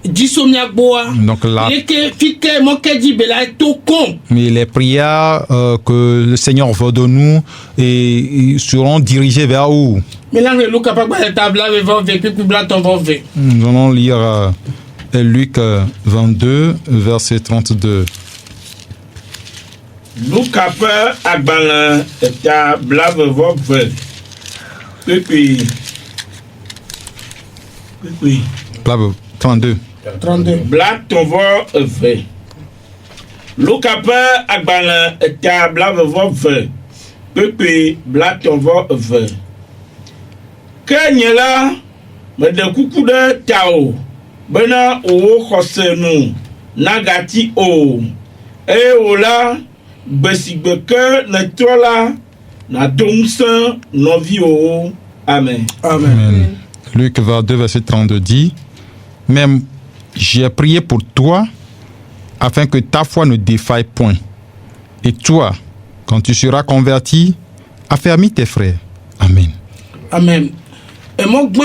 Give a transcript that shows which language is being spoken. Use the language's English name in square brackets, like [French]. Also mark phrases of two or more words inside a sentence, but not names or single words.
[French] Donc mais les prières que le Seigneur veut de nous et seront dirigées vers où? Nous allons lire Luc 22, verset 32. [Ewe] Luc agbalẽ eta blavevɔve kpekpe 32. Blatɔvɔ Luc agbalẽ eta blavevɔve kpekpe blatɔvɔ ke nye la meɖe kuku ɖe tawò bena wò xɔse nu nagati o eye wò la gbe si gbe ke nètrɔ la nado ŋusẽ nɔviwò. [French] Amen. Amen. Luc 22, verset 32 dit: Même j'ai prié pour toi afin que ta foi ne défaille point. Et toi, quand tu seras converti, affermis tes frères. Amen. Amen. Et moi,